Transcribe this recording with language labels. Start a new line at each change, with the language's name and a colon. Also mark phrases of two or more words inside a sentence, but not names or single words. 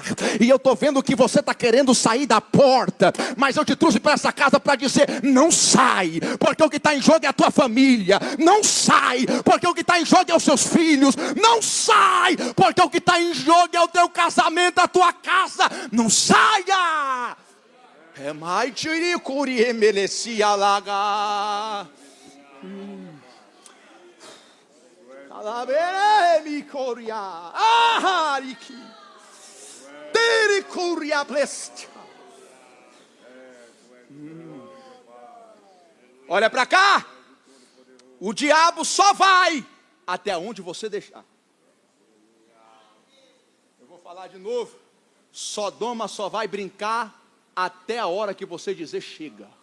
Portuguese: E eu estou vendo que você está querendo sair da porta, mas eu te trouxe para essa casa para dizer: não sai, porque o que está em jogo é a tua família. Não sai, porque o que está em jogo é os seus filhos. Não sai, porque o que está em jogo é o teu casamento, a tua casa. Não saia. É mais tiricuri emelecia laga. Alabere coria. Ahariki. Tericuria blestia. Olha para cá. O diabo só vai até onde você deixar. Eu vou falar de novo. Sodoma só vai brincar até a hora que você dizer chega.